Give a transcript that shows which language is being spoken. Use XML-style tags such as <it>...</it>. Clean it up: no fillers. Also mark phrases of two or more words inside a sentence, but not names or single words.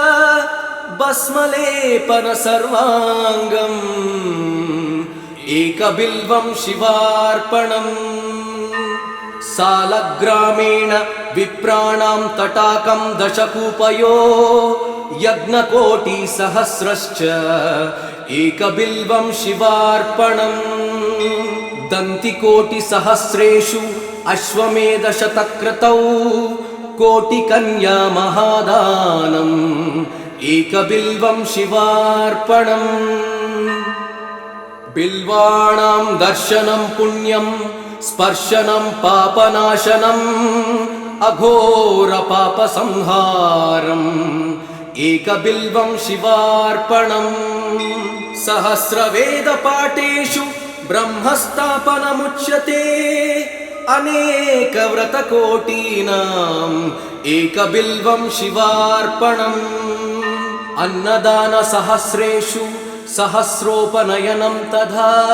<sa>भस्मलेपन सर्वाङ्गम् एकबिल्वं शिवार्पणम् सालग्रामेण विप्राणां तटाकं दशकूपयो यज्ञकोटिसहस्रश्च एकबिल्वं शिवार्पणम् दन्तिकोटिसहस्रेषु अश्वमेधशतक्रतौ कोटिकन्या महादानम् एकबिल्वं शिवार्पणम् బిల్వాణాం దర్శనం పుణ్యం స్పర్శనం పాపనాశనం అఘోర పాప సంహారం ఏకబిల్వం శివార్పణం సహస్రవేద పాఠేషు బ్రహ్మస్థాపనముచ్యతే అనేక వ్రత కోటీనాం ఏకబిల్వం శివార్పణం అన్నదాన సహస్రేషు సహస్రోపనయనం తథా</sa>